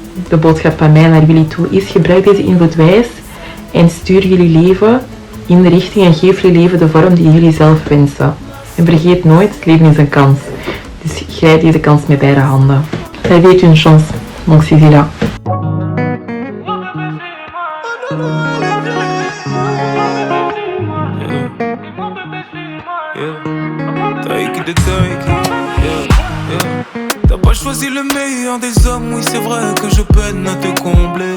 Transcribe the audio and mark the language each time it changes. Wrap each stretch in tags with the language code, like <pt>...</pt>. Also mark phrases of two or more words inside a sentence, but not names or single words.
<nl>de boodschap van mij naar jullie toe is: gebruik deze invloed wijs en stuur jullie leven in de richting en geef jullie leven de vorm die jullie zelf wensen. En vergeet nooit, het leven is een kans. Dus grijp deze kans met beide handen.</nl> <fr>La vie est une chance, donc c'est là. T'as pas choisi le meilleur des hommes, oui c'est vrai que je peine à te combler.</fr>